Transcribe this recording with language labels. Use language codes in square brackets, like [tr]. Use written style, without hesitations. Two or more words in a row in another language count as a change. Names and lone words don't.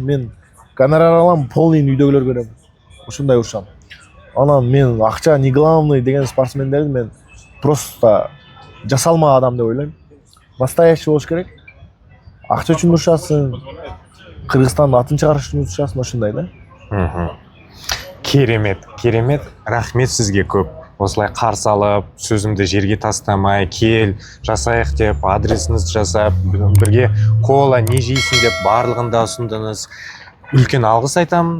[ky] Мен гонорар алам, полный үйдөгүлөр көрөм. Ушундай урушам. Анан мен акча [ru] не главный [ky] деген спортсмендерди мен просто жасалма адам деп ойлойм. Настоящий болуш керек. Акча үчүн урушасың, Кыргызстандын атын чыгарыш үчүн урушасың, ошондой да. [kk] Керемет, керемет. Рахмет сізге көп. Осылай қарсы алып, сөзімді жерге тастамай, кел, жасайық деп, адресіңізді жасап, бірге кола не жейсің деп барлығында ұсындыңыз. Үлкен алғыс айтам.